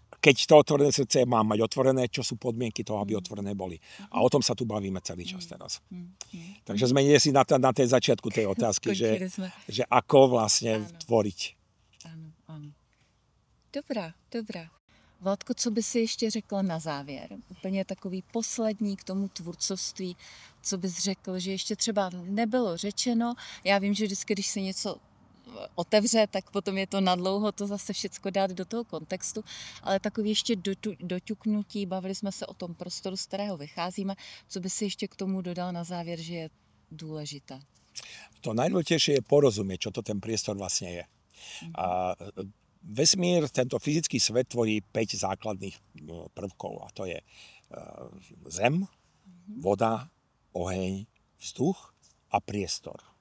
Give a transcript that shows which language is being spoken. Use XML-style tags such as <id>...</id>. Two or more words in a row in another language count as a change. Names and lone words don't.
<sk>Keď to otvorené srdce mám mať otvorené, čo sú podmienky toho, aby otvorené boli. A o tom sa tu bavíme celý čas teraz. Takže sme si na tej začiatku tej otázky, že ako vlastne tvoriť.</sk> <cs>Ano. Dobrá. Vládko, co by si ještě řekl na závěr? Úplně takový poslední k tomu tvůrcovství, co bys řekl, že ještě třeba nebylo řečeno. Já vím, že vždycky, když se něco otevře, tak potom je to nadlouho to zase všecko dát do toho kontextu, ale takový ještě doťuknutí, bavili jsme se o tom prostoru, z kterého vycházíme. Co by si ještě k tomu dodal na závěr, že je důležité?</cs> <sk>To najdôležitejšie je porozumieť, čo to ten priestor vlastne je. A vesmír, tento fyzický svet tvorí 5 základných prvkov a to je zem, voda, oheň, vzduch a priestor.</sk>